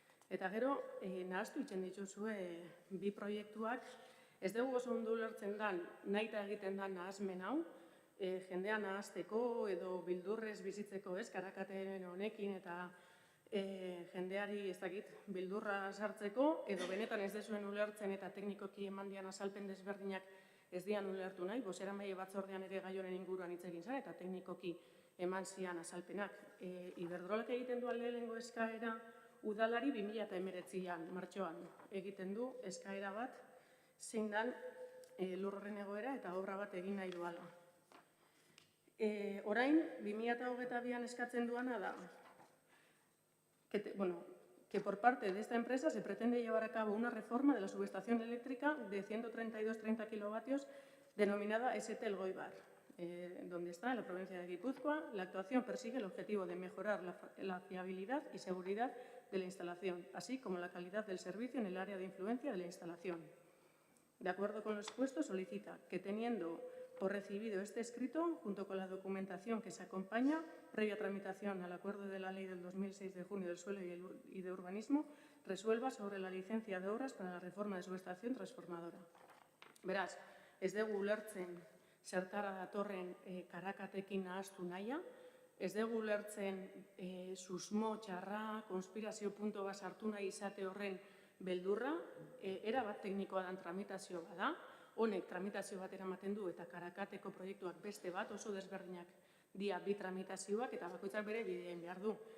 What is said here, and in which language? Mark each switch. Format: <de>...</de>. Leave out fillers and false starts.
<eu>Eta gero, nahaztu itzen dituzue bi proiektuak, ez dugu oso ondo ulertzen dan, nahita egiten dan nahazmen hau, jendea nahazteko edo bildurrez bizitzeko ez, Karakaten honekin eta jendeari ez dakit bildurra sartzeko, edo benetan ez dezuen ulertzen eta teknikoki eman dian azalpen desberdinak ez dian ulertu nahi, bozeramaile batzordean ere gai honen inguruan hitz egin zen eta teknikoki eman zian azalpenak. Iberdrolak egiten du lehenengo eskaera udalari 2019an martxoan egiten du eskaera bat zein dan lurraren egoera eta obra bat egin nahi duala. Orain, 2022an eskatzen duana da</eu> <es>que por parte de esta empresa se pretende llevar a cabo una reforma de la subestación eléctrica de 132,30 kilovatios denominada ST Elgoibar, donde está en la provincia de Guipúzcoa. La actuación persigue el objetivo de mejorar la fiabilidad y seguridad de la instalación, así como la calidad del servicio en el área de influencia de la instalación. De acuerdo con lo expuesto, solicita que, teniendo por recibido este escrito, junto con la documentación que se acompaña, previa tramitación al acuerdo de la Ley del 2006 de junio del suelo y de urbanismo, resuelva sobre la licencia de obras para la reforma de subestación transformadora.</es> <eu>Beraz, ez dugu ulertzen zertara datorren Karakatekin nahaztu nahia, ez dugu ulertzen susmo, txarra, konspirazio punto bat sartu nahi izate horren beldurra, erabat teknikoa dan tramitazio bada, honek tramitazio bat eramaten du eta Karakateko proiektuak beste bat oso desberdinak dia bi tramitazioak eta bakoitzak bere bideen behar du.</eu>